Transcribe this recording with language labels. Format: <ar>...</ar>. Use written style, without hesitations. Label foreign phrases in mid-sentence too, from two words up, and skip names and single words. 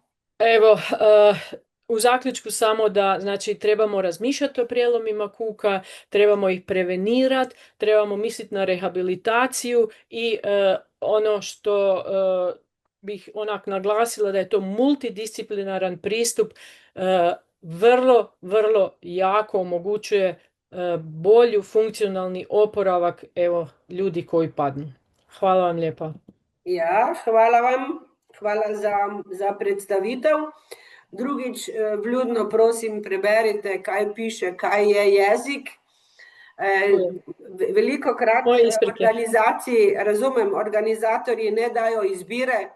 <hr>Evo, u zaključku samo da znači trebamo razmišljati o prijelomima kuka, trebamo ih prevenirati, trebamo misliti na rehabilitaciju i ono što bih onak naglasila da je to multidisciplinaran pristup, vrlo, vrlo jako omogućuje bolju funkcionalni oporavak ljudi koji padnu. Hvala vam lijepa.</hr> <sl>Ja, hvala vam. Hvala za predstavitev. Drugič, vljudno prosim, preberite, kaj piše, kaj je jezik. Velikokrat organizaciji, razumem, organizatorji ne dajo izbire.</sl>